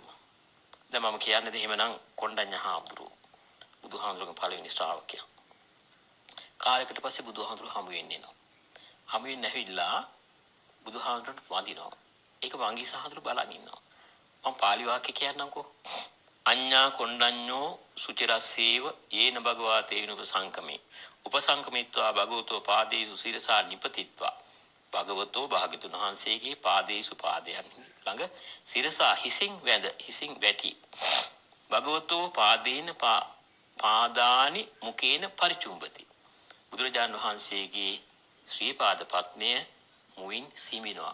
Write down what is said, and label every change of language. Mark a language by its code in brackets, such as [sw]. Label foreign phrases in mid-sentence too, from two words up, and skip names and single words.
[si] දැන් මම කියන්නේ එහෙමනම් කොණ්ඩඤ්ඤ හාමුදුරුවෝ බුදුහාමුදුරුවෝ පළවෙනි ශ්‍රාවකයා. කාලයකට පස්සේ බුදුහාමුදුරුවෝ හමු වෙන්නේ නෝ. හමු වෙන්නේ නැවිලා බුදුහාමුදුරුවන්ට වඳිනවා. ඒක වංගී සහදුරු බලන් ඉන්නවා. මම පාලි වාක්‍ය කියන්නම්කෝ. [pi] අඤ්ඤා කොණ්ඩඤ්ඤෝ සුචිරස්සේව යේන භගවා තේන උපසංකමේ. උපසංකමිත්වා භගවතෝ පාදේසු සිරසා නිපතිත්වා. [si] භගවතෝ භාග්‍යතුන් වහන්සේගේ පාදේසු පාදයන් ළඟ සිරසා හිසින් වැටි. [pi] භගවතෝ පාදේන පාදානි මුකේන පරිචුම්බති. [si] බුදුරජාණන් වහන්සේගේ ශ්‍රී පාද පත්මය මුවින් සීමිනවා.